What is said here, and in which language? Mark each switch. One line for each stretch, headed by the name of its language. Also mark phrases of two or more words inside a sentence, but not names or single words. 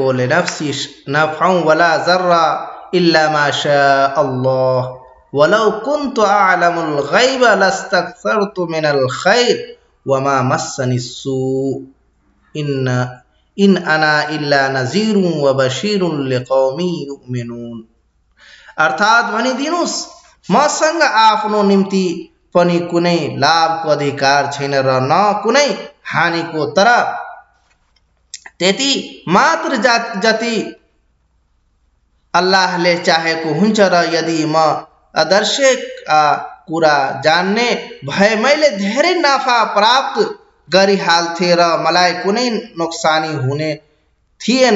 Arabic: لنفسي نفعا ولا ضرا إلا ما شاء الله ولو كنت أعلم الغيب لاستكثرت من الخير وما مسني السوء إن أنا إلا نذير وبشير لقوم يؤمنون.
Nepali: अर्थात भनिदिनुस् मसँग आफ्नो निम्ति पनि कुनै लाभको अधिकार छैन र न कुनै हानिको, तर त्यति मात्र जति अल्लाहले चाहेको हुन्छ र यदि म अदर्शका कुरा जान्ने भए मैले धेरै नाफा प्राप्त गरिहाल्थे र मलाई कुनै नोक्सानी हुने थिएन।